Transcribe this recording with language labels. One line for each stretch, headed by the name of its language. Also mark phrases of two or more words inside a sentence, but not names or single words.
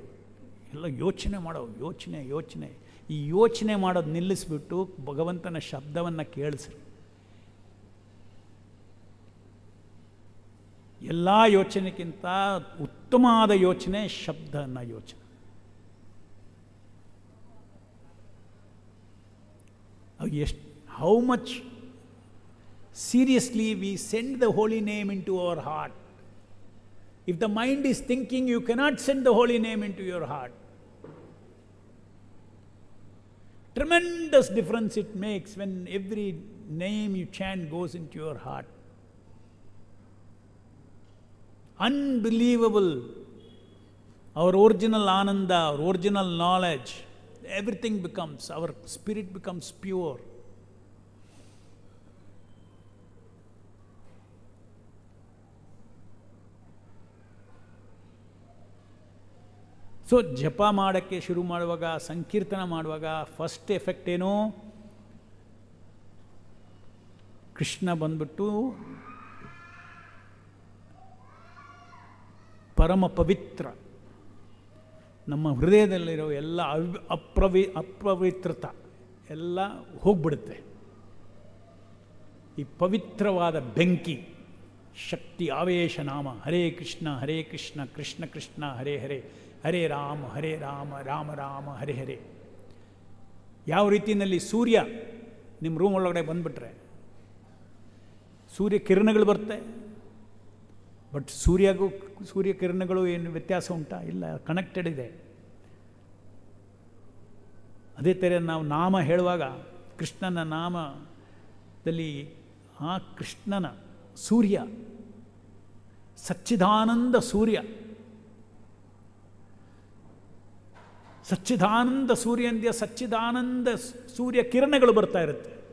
Kannada: ಎಲ್ಲ ಯೋಚನೆ ಮಾಡೋ ಯೋಚನೆ. ಈ ಯೋಚನೆ ಮಾಡೋದು ನಿಲ್ಲಿಸ್ಬಿಟ್ಟು ಭಗವಂತನ ಶಬ್ದವನ್ನು ಕೇಳಿಸ್ರಿ. ಎಲ್ಲ ಯೋಚನೆಗಿಂತ ಉತ್ತಮವಾದ ಯೋಚನೆ ಶಬ್ದನ ಯೋಚನೆ.
English: How much seriously we send the holy name into our heart. If the mind is thinking, you cannot send the holy name into your heart. Tremendous difference it makes when every name you chant goes into your heart. Unbelievable. Our original ananda, our original knowledge, everything becomes, our spirit becomes pure.
Kannada: ಸೊ ಜಪ ಮಾಡೋಕ್ಕೆ ಶುರು ಮಾಡುವಾಗ, ಸಂಕೀರ್ತನ ಮಾಡುವಾಗ
English: first effect
Kannada: ಏನು? ಕೃಷ್ಣ ಬಂದ್ಬಿಟ್ಟು ಪರಮ ಪವಿತ್ರ, ನಮ್ಮ ಹೃದಯದಲ್ಲಿರೋ ಎಲ್ಲ ಅಪವಿತ್ರತ ಎಲ್ಲ ಹೋಗ್ಬಿಡುತ್ತೆ. ಈ ಪವಿತ್ರವಾದ ಬೆಂಕಿ ಶಕ್ತಿ ಆವೇಶ ನಾಮ
Sanskrit: ಹರೇ ಕೃಷ್ಣ ಕೃಷ್ಣ ಕೃಷ್ಣ ಹರೇ ಹರೇ, ಹರೇ ರಾಮ ರಾಮ ರಾಮ ಹರೇ ಹರೇ.
Kannada: ಯಾವ ರೀತಿಯಲ್ಲಿ ಸೂರ್ಯ ನಿಮ್ಮ ರೂಮ್ ಒಳಗಡೆ ಬಂದುಬಿಟ್ರೆ ಸೂರ್ಯ ಕಿರಣಗಳು ಬರುತ್ತೆ, ಬಟ್ ಸೂರ್ಯ ಕಿರಣಗಳು ಏನು ವ್ಯತ್ಯಾಸ ಉಂಟಾ? ಇಲ್ಲ, ಕನೆಕ್ಟೆಡ್ ಇದೆ. ಅದೇ ಥರ ನಾವು ನಾಮ ಹೇಳುವಾಗ ಕೃಷ್ಣನ ನಾಮದಲ್ಲಿ ಆ ಕೃಷ್ಣನ ಸೂರ್ಯ, ಸಚ್ಚಿದಾನಂದ ಸೂರ್ಯ, ಸಚ್ಚಿದಾನಂದ ಸೂರ್ಯಂದ್ಯ ಸಚ್ಚಿದಾನಂದ ಸೂರ್ಯ ಕಿರಣಗಳು ಬರ್ತಾ ಇರುತ್ತೆ.